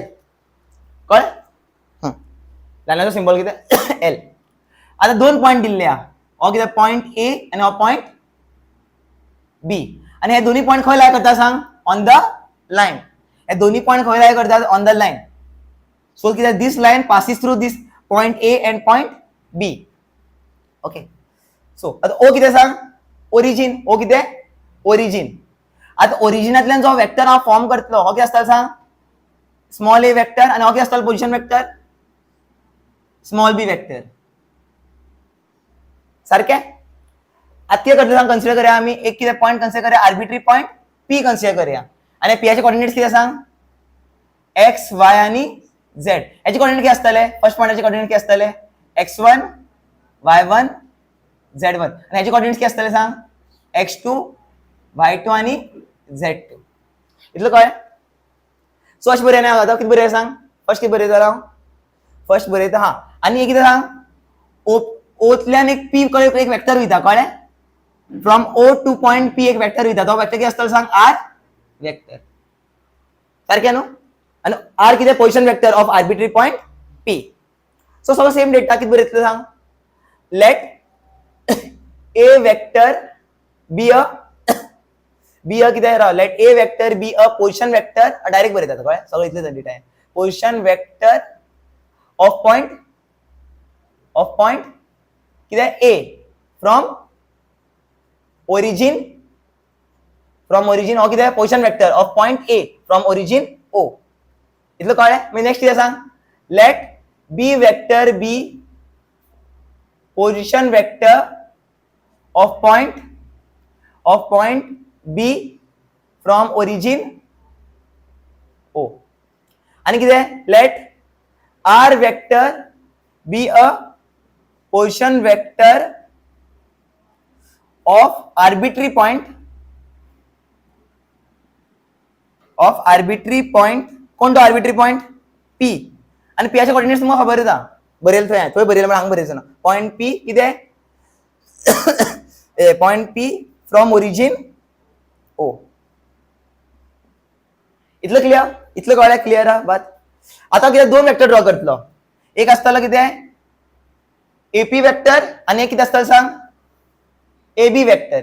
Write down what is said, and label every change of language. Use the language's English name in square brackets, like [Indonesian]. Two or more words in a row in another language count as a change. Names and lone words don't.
[Konkani] कळ्ळें? लायनाचो सिंबल कितें एल. आता दोन पॉइंट दिल्ले हा. हो कितें पॉइंट ए आनी हो पॉइंट बी. आणि हे दोन्ही पॉइंट खंय लाय करता सांग [English] on the line. [Konkani] हे दोन्ही पॉइंट खंय लाय करतात [English] on the line. सो कितें this line passes through this point A and point B. [Konkani] ओके. सो आता ओ कितें सांग ओरिजिन. ओ कितें ओरिजिन. आता ओरिजिनांतल्यान जो वेक्टर हांव फॉर्म करतलो हो कितें आसता सांग [English] small a vector [Konkani] आनी हो कितें आसता [English] position vector small b vector. [Konkani] सारकें. आता कितें करतले सांग कन्सिडर करया आमी एक कितें पॉइंट कन्सिडर करया [English] arbitrary point P [Konkani] कन्सिडर करया. आनी पीचे कोऑर्डिनेट्स कितें सांग एक्स वाय आनी झेड. याचे कोऑर्डिनेट कितें आसतले फर्स्ट पॉइंटाचे कोऑर्डिनेट कितें आसतले x1 y1 z1 आनी याचे कोऑर्डिनेट्स कितें आसतले सांग x2 y2 आनी z2. इतलो कळ्ळें. सो अशें बरयना हांव. आतां कितें बरयता सांग फर्स्ट कितें बरयता हांव फर्स्ट बरयता हा आनी कितें सांग ओतल्यान एक पी कडेन एक वेक्टर वयता. कळ्ळें. [English] from O to point P [Konkani] एक वेक्टर वयता. तो वेक्टर कितें आसतलो सांग [English] R vector. [Konkani] सारकें न्हू. आनी आर कितें [English] position vector of arbitrary point P. [Konkani] सो सगळो सेम डेटा कितें बरयतलो सांग [English] let a vector be a [Konkani] कितें राव [English] let a vector be a position vector direct [Konkani] बरयता. कळ्ळें. सगळो इतलेच डेटा आहे. [English] position vector of point कितें A from origin [Konkani] हो कितें [English] position vector of point A from origin O. [Konkani] इतलो कळ्ळें. मागीर नेक्स्ट कितें सांग [English] let b vector be position vector of point B from origin O. [Konkani] आनी कितें [English] let r vector be a position vector of arbitrary point [Konkani] कोण तो [English] arbitrary point P. [Konkani] आनी पीचे कोऑर्डिनेट्स तुमकां खबर आसा बरयले थंय बरयले म्हण हांगा बरयचो ना. [English] point P कितें point P from origin O. [Konkani] इतलो क्लियर. इतलो कळ्ळें. क्लियर आहा बात. आतां कितें दोन वेक्टर ड्रॉ करतलो. एक आसतलो कितें [English] AP vector [Konkani] आनी एक कितें आसतलो सांग [English] AB vector.